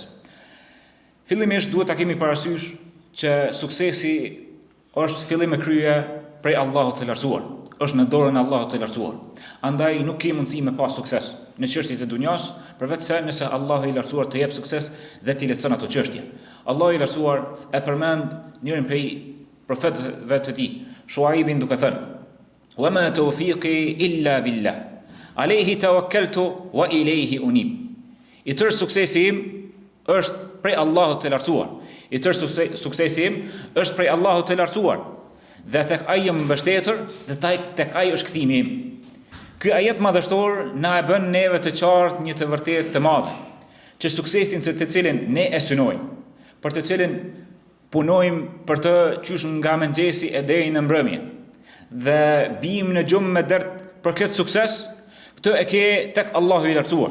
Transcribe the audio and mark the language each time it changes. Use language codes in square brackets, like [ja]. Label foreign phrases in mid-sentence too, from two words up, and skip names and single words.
[sq] Fillimisht duhet ta kemi parasysh që suksesi është fillim e krye prej Allahut të lartësuar, është në dorën e Allahut të lartësuar. Andaj nuk ke mundësi me pas sukses në çështjet e dunjas, përveç se nëse Allahu i lartësuar të jep sukses dhe t'i lehtëson ato çështje. Allahu i lartësuar e përmend njërin prej profetëve të Tij, Shuaibin, duke thënë: [ar] "وما توفيقي إلا بالله. عليه توكلت وإليه أنيب." [sq] I tërë suksesi im është prej Allahut të lartësuar. I tërë suksesi im është prej Allahut të lartësuar. Dhe tek ai jam mbështetur dhe tek ai është kthimi im. Ky ajet madhështor na e bën neve të qartë një të vërtetë të madhe, që suksesin të cilin ne e synojmë, për të cilin punojmë për të qysh nga mëngjesi e deri në mbrëmje, dhe bijmë në gjumë me dert për këtë sukses, këtë e ke tek Allahu i lartësuar.